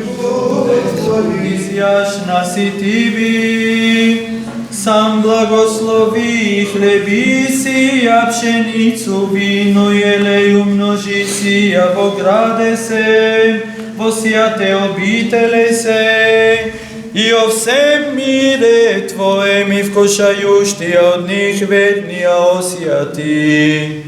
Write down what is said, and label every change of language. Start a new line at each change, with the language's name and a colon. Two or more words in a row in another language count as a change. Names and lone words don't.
Church Slavic: Изјаш нас и Тиби, сам благослови хлеби сија, пшеницу, вино, елеј умножи сија, во граде се, во сјате обителе се, и о всем мире Твоем и вкушајуштија од них веднија осјати.